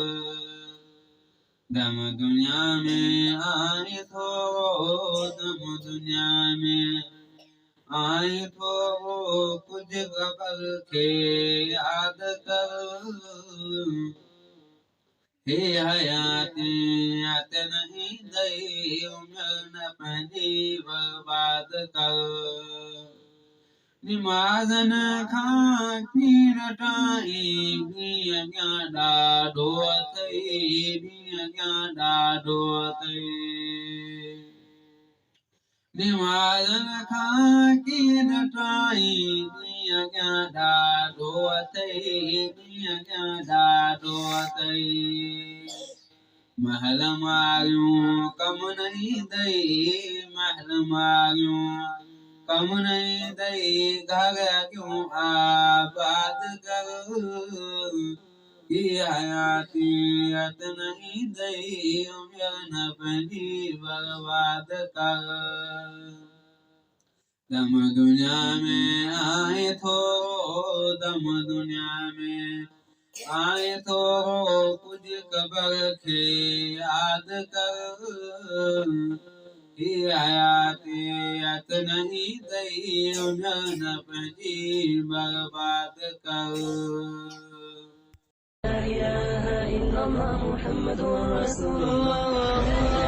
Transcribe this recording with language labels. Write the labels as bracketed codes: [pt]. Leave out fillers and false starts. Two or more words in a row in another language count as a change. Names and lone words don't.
[sd] दम दुनिया में आई थोरो, दम दुनिया में आई थोरो, कुछ कबर खे याद कर। हे हयाती अत नहीं दई, उम्र न पंहिंजी बर्बाद कर। निमाज़न खां कीन टाई, ॾींहुं अॻियां ॾाढो अथई, ॾींहुं अॻियां ॾाढो अथई। निमाज़न खां कीन टाई, ॾींहुं अॻियां ॾाढो अथई, ॾींहुं अॻियां ॾाढो अथई। महल मारियूं कम नहीं दई, महल मारियूं कम नहीं दई, घर क्यों आबाद कर। ही हयाती अत नहीं दई, उम्र न पंहिंजी बर्बाद कर। दम दुनिया में आए थोरो, दम दुनिया में आए थोरो, कुछ कबर खे याद कर। ही हयाती अत नहीं दई, उम्र न पंहिंजी बर्बाद कर। [ar] لا إله إلا الله محمد رسول الله